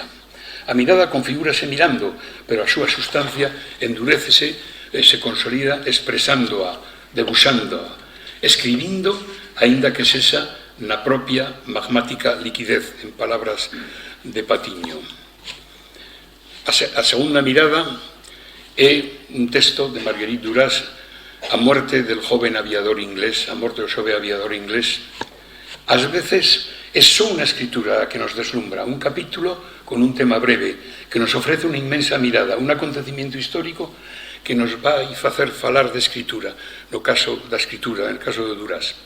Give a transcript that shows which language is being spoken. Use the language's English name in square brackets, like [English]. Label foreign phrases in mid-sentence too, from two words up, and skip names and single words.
[Galician] A mirada configúrase mirando, pero a súa sustancia endurécese e se consolida expresándoa, debuxándoa, escribindo, aínda que sexa na propia magmática liquidez, en palabras de Patiño. A segunda mirada é un texto de Marguerite Duras, A muerte del joven aviador inglés, a morte do xove aviador inglés. Ás veces é só unha escritura que nos deslumbra, un capítulo con un tema breve, que nos ofrece unha inmensa mirada, un acontecimiento histórico que nos vai facer falar de escritura, no caso da escritura, no caso de Duras.